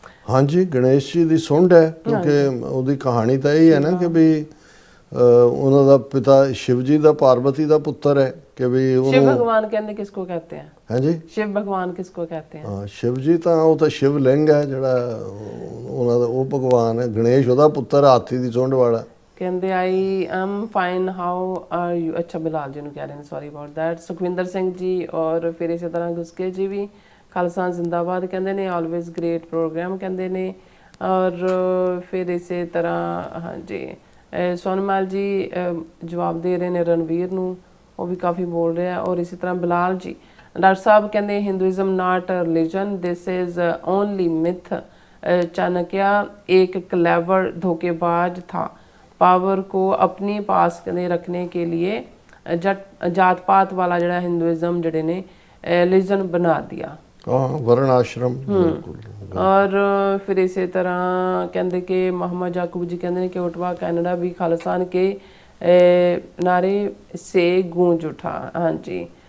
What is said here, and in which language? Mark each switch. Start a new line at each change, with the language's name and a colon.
Punjabi: ਹਾਂਜੀ, ਗਣੇਸ਼ ਜੀ ਦੀ ਸੁੰਡ ਹੈ, ਕਿਉਂਕਿ ਉਹਦੀ ਕਹਾਣੀ ਤਾਂ ਇਹ ਹੈ ਨਾ ਕਿ ਵੀ ਉਹਨਾਂ ਦਾ ਪਿਤਾ शिव जी ਦਾ ਪਾਰਵਤੀ ਦਾ ਪੁੱਤਰ ਹੈ
Hindi: कि भी शिव भगवान कहते किसको कहते हैं? हाँ जी, शिव भगवान किसको कहते हैं? हाँ, शिव जी तो शिवलिंग है
Punjabi: ਜਿਹੜਾ ਉਹਨਾਂ ਦਾ ਉਹ ਭਗਵਾਨ ਹੈ। ਗਣੇਸ਼ ਉਹਦਾ ਪੁੱਤਰ, ਹਾਥੀ ਦੀ ਸੁੰਡ ਵਾਲਾ।
English: ਕਹਿੰਦੇ I am fine, how are you?
Punjabi: ਅੱਛਾ, ਬਿਲਾਲ ਜੀ ਨੂੰ ਕਹਿ ਰਹੇ ਨੇ,
English: Sorry about that.
Punjabi: Sukhwinder Singh ji ਔਰ ਫਿਰ ਇਸੇ ਤਰ੍ਹਾਂ ਗੁਸਕੇ ਜੀ ਵੀ ਖਾਲਸਾ ਜ਼ਿੰਦਾਬਾਦ ਕਹਿੰਦੇ ਨੇ,
English: always great program
Punjabi: ਕਹਿੰਦੇ ਨੇ। ਔਰ ਫਿਰ ਇਸੇ ਤਰ੍ਹਾਂ ਹਾਂਜੀ ਸੋਨਮਾਲ ਜੀ ਜਵਾਬ ਦੇ ਰਹੇ ਨੇ ਰਣਵੀਰ ਨੂੰ, ਉਹ ਵੀ ਕਾਫੀ ਬੋਲ ਰਿਹਾ। ਔਰ ਇਸੇ ਤਰ੍ਹਾਂ ਬਿਲਾਲ ਜੀ, ਡਾਕਟਰ ਸਾਹਿਬ ਕਹਿੰਦੇ
English: Hinduism not religion, this is only myth.
Hindi: Chanakya एक क्लेवर धोखेबाज था, पावर को अपने पास रखने के लिए जात पात वाला जड़ा हिंदुइज्म जड़े ने रिलीजन बना दिया। वर्ण आश्रम। और फिर इसी तरह कहते कि मोहम्मद याकूब जी कहते हैं कि ओटवा कैनेडा भी खालिस्तान के नारे से गूंज उठा। हाँ जी।